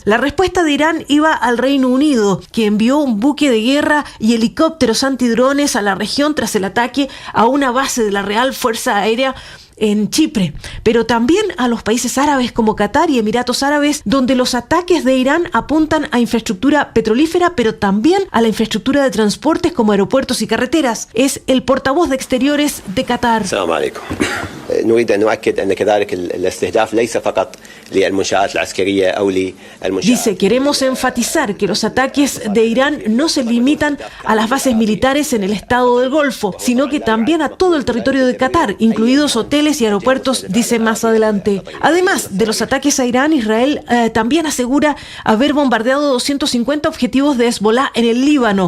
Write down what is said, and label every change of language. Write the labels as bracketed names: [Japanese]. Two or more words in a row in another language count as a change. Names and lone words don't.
[Spanish] La respuesta de Irán iba al Reino Unido, que envió un buque de guerra y helicópteros antidrones a la región tras el ataque a una base de la Real Fuerza Aérea en Chipre, pero también a los países árabes como Qatar y Emiratos Árabes, donde los ataques de Irán apuntan a infraestructura petrolífera, pero también a la infraestructura de transportes como aeropuertos y carreteras. Es el portavoz de Exteriores de Qatar. [Arabic] السلام عليكم. نريد أن نؤكد أن كذلك الاستهداف ليس فقط للمنشآت العسكرية أو للمنشآت. [Spanish] Dice, queremos enfatizar que los ataques de Irán no se limitan a las bases militares en el estado del Golfo, sino que también a todo el territorio de Qatar, incluidos hoteles y aeropuertos, dice más adelante. Además de los ataques a Irán, Israel también asegura haber bombardeado 250 objetivos de Hezbollah en el Líbano.